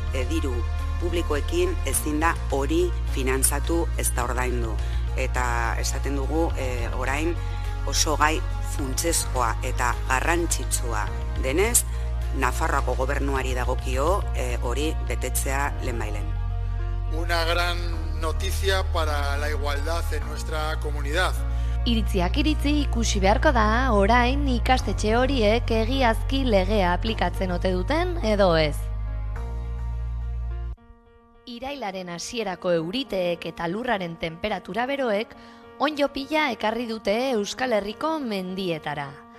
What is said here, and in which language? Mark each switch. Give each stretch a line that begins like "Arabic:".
Basque: Diru publikoekin ezin da hori finantzatu ez da ordaindu. Eta esaten dugu orain oso gai funtsezkoa eta garrantzitsua denez, Nafarroako gobernuari dagokio hori betetzea lehenbailen.
Spanish: Una gran noticia para la igualdad en nuestra comunidad.
Basque: Iritziak iritzi ikusi beharko da orain ikastetxe horiek egiazki legea aplikatzen ote duten edo ez. Irailaren hasierako euriteek eta lurraren temperatura beroek onddo pila ekarri dute Euskal Herriko mendietara.